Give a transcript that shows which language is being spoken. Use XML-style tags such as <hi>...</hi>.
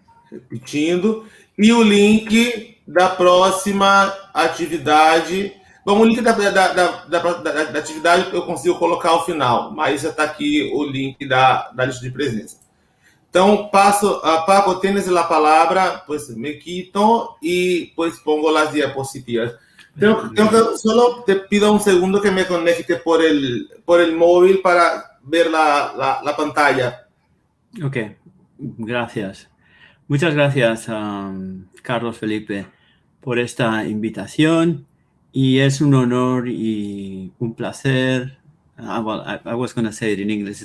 <pt>Repetindo. E o link da próxima atividade. Bom, o link da atividade eu consigo colocar ao final, mas já está aqui o link da lista de presença.</pt> <es>Então, passo a Paco, tienes la palabra, pues me quito y pues pongo las diapositivas. Solo te pido un segundo que me conecte por el móvil para ver la pantalla. Ok, gracias. Muchas gracias, Carlos Felipe, por esta invitación. Y es un honor y un placer.</es> <en>I was going to say it in English.</en>